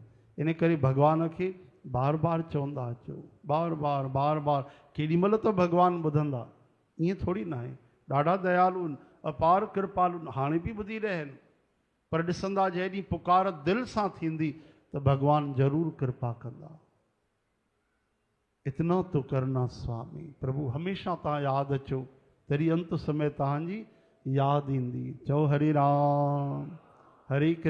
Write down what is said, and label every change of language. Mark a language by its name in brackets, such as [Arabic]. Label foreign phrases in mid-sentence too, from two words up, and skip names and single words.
[Sindhi] इन करे भॻवान खे बार बार चवंदा अचो, बार बार बार बार। केॾी महिल त भॻवानु ॿुधंदा, ईअं थोरी न आहे। ॾाढा दयालु आहिनि, अपार कृपालु, हाणे बि ॿुधी रहिया आहिनि। पर ॾिसंदा जंहिं ॾींहुं पुकार दिलि सां थींदी त भॻवानु ज़रूरु कृपा कंदा। [Hindi] इतना तो करना स्वामी। [Sindhi] प्रभु हमेशा तव्हां यादि अचो, तॾहिं अंत समय तव्हांजी यादि ईंदी। चओ हरे राम हरे कृष्ण।